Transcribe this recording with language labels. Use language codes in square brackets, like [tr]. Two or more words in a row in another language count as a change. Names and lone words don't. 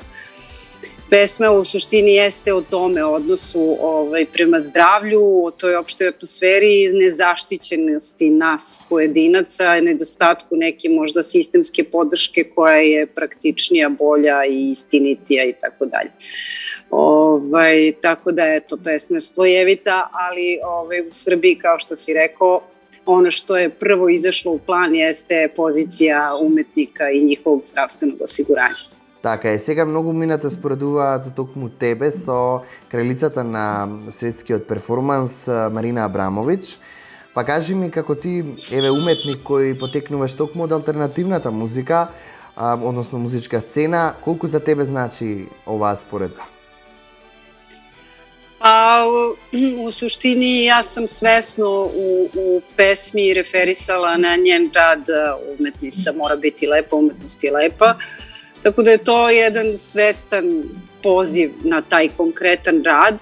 [sr] Pesma u suštini jeste o tome, o odnosu prema zdravlju, o toj opštoj atmosferi, nezaštićenosti nas pojedinaca, nedostatku neke možda sistemske podrške koja je praktičnija, bolja i istinitija i tako dalje. Tako da eto, pesma je slojevita, ali u Srbiji, kao što si rekao, ono što je prvo izašlo u plan jeste pozicija umetnika i njihovog zdравstvenog osiguranja. [mk] Така е, сега многу мината споредуваат за токму тебе со кралицата на светскиот перформанс Марина Абрамовиќ. Па кажи ми како ти, уметник кој потекнуваш токму од алтернативната музика, односно музичка сцена, колку за тебе значи оваа споредба? [sr] Pa u suštini ja sam svesno u pesmi referisala na njen rad umetnica mora biti lepa, umetnost je lepa. Tako da je to jedan svestan poziv na taj konkretan rad.